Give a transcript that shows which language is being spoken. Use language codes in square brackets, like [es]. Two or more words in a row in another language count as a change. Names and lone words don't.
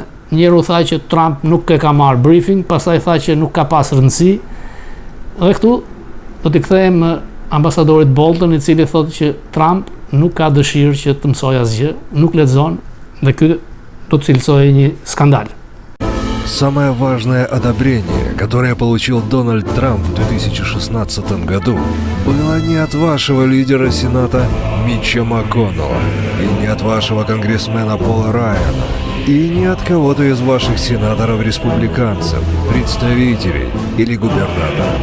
[sq] Njëru tha që Trump nuk e ka marrë briefing, pastaj tha që nuk ka pas rëndësi. Dhe këtu do t'i kthehem ambasadorit Bolton, i cili thotë që Trump nuk ka dëshirë që të mësojë asgjë, nuk lexon dhe ky do të cilësojë një skandал. [ru] Самое важное одобрение, которое получил Дональд Трамп в 2016 году, было не от вашего лидера Сената Митча МакКоннелла, и не от вашего конгрессмена Пола Райана, и не от кого-то из ваших сенаторов-республиканцев, представителей или губернаторов.